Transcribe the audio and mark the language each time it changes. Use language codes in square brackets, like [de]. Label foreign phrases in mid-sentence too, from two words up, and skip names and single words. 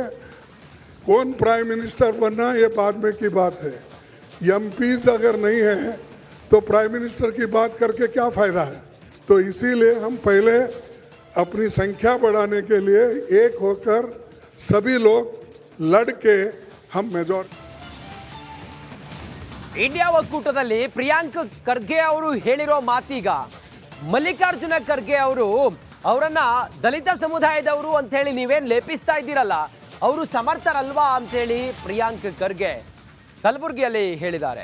[hi] कौन [en] prime minister [hi] बनना ये बाद में की बात है. एमपीज अगर नहीं है तो [en] prime minister [hi] की बात करके क्या फायदा है. तो इसीलिए हम पहले अपनी संख्या बढ़ाने के लिए एक होकर सभी लोग लड़ के हम मेजॉरिटी. [kn] ಇಂಡಿಯಾ ಒಕ್ಕೂಟದಲ್ಲಿ ಪ್ರಿಯಾಂಕ್ ಖರ್ಗೆ ಅವರು ಹೇಳಿರೋ ಮಾತೀಗ ಮಲ್ಲಿಕಾರ್ಜುನ ಖರ್ಗೆ ಅವರು ಅವರನ್ನ ದಲಿತ ಸಮುದಾಯದವರು ಅಂತ ಹೇಳಿ ನೀವೇನ್ ಲೇಪಿಸ್ತಾ ಇದ್ದೀರಲ್ಲ, ಅವರು ಸಮರ್ಥರಲ್ವಾ ಅಂತೇಳಿ ಪ್ರಿಯಾಂಕ್ ಖರ್ಗೆ ಕಲಬುರಗಿಯಲ್ಲಿ ಹೇಳಿದ್ದಾರೆ.